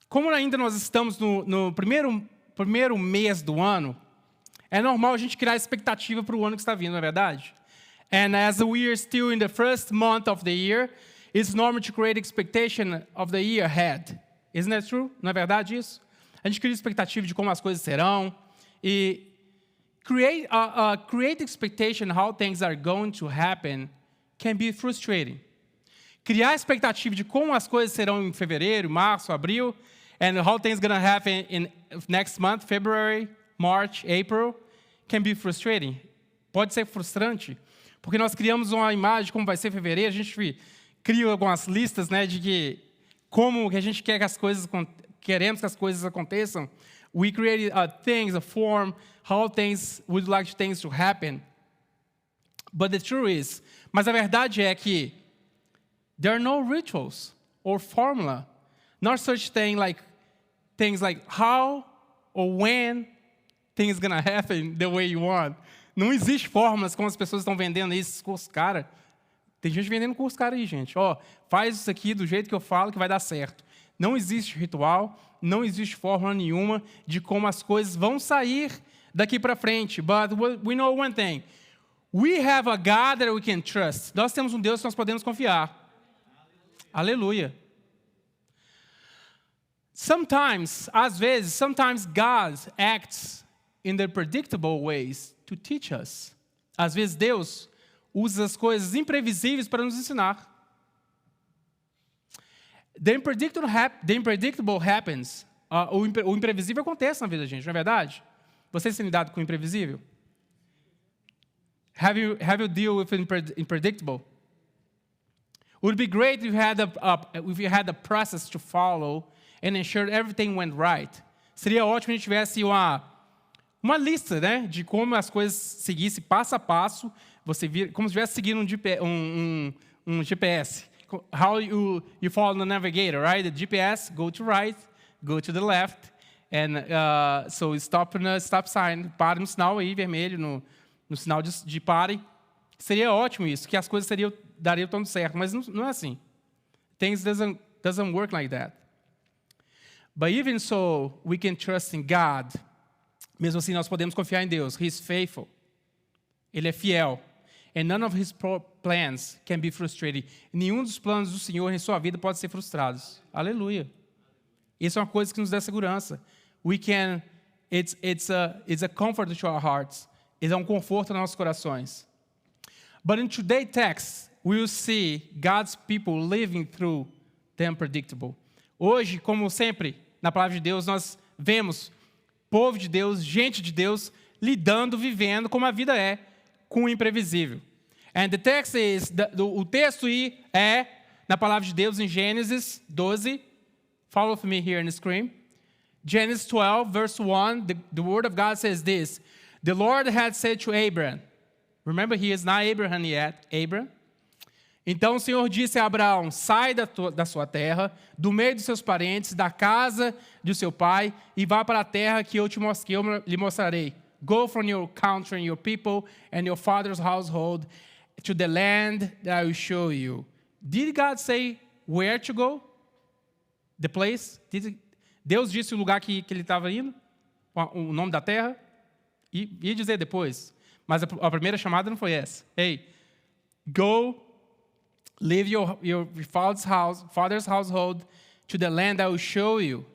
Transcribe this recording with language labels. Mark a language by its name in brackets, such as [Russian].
[Portuguese] como ainda nós estamos no primeiro mês do ano, é normal a gente criar expectativa para o ano que está vindo, não é verdade? [English] And as we are still in the first month of the year, it's normal to create expectation of the year ahead. Isn't that true? [Portuguese] Não é verdade isso? A gente cria expectativa de como as coisas serão. [English] E create expectation how things are going to happen can be frustrating. [Portuguese] Criar expectativa de como as coisas serão em fevereiro, março, abril, [English] and how things going to happen in next month, February, March, April, can be frustrating. [Portuguese] Pode ser frustrante, porque nós criamos uma imagem de como vai ser fevereiro, a gente cria algumas listas, né, de que como que a gente quer que as coisas queremos que as coisas aconteçam. [English] We created things, a form, how things would like things to happen. But the truth is, [Portuguese] mas a verdade é que [English] there are no rituals or formula, not such things like how or when things gonna happen the way you want. [Portuguese] Não existe fórmulas como as pessoas estão vendendo esses cursos cara. Tem gente vendendo curso cara aí, gente. Faz isso aqui do jeito que eu falo que vai dar certo. Não existe ritual, não existe fórmula nenhuma de como as coisas vão sair daqui para frente. [English] But we know one thing. We have a God that we can trust. [Portuguese] Nós temos um Deus que nós podemos confiar. Aleluia. [English] Sometimes God acts in the predictable ways to teach us. [Portuguese] Às vezes Deus usa as coisas imprevisíveis para nos ensinar. [English] The unpredictable happens. [Portuguese] O imprevisível acontece na vida da gente, não é verdade? Vocês têm lidado com o imprevisível? [English] Have you dealt with unpredictable? Would be great if you had a process to follow and ensure everything went right. [Portuguese] Seria ótimo se a gente tivesse uma lista, né, de como as coisas seguissem passo a passo. Como se estivesse seguindo um GPS. [English] How you follow the navigator, right? The GPS, go to right, go to the left, and so stop no stop sign, [Portuguese] pare no sinal aí vermelho, no sinal de pare. Seria ótimo isso, que as coisas dariam tudo certo, mas não é assim. [English] Things doesn't work like that. But even so, we can trust in God. [Portuguese] Mesmo assim, nós podemos confiar em Deus. [English] He is faithful. [Portuguese] Ele é fiel. [English] And none of his plans can be frustrated. [Portuguese] Nenhum dos planos do Senhor em sua vida pode ser frustrado. Aleluia. Isso é uma coisa que nos dá segurança. [English] It's a comfort to our hearts. [Portuguese] Ele é um conforto nos nossos corações. [English] But in today's text, we will see God's people living through the unpredictable. [Portuguese] Hoje, como sempre, na palavra de Deus, nós vemos povo de Deus, gente de Deus, vivendo como a vida é, com o imprevisível. [English] And the text is, [Portuguese] o texto é na palavra de Deus em Gênesis 12. [English] Follow with me here on the screen. Genesis 12, verse 1, the word of God says this. The Lord had said to Abraham, remember he is not Abraham yet, Abraham. [Portuguese] Então o Senhor disse a Abraão, sai da sua terra, do meio dos seus parentes, da casa de seu pai, e vá para a terra que eu lhe mostrarei. [English] Go from your country and your people and your father's household to the land that I will show you. Did God say where to go? The place? [Portuguese] Deus disse o lugar que ele estava indo? O nome da terra? Ia dizer depois. Mas a primeira chamada não foi essa. [English] Hey, go, leave your father's household to the land I will show you.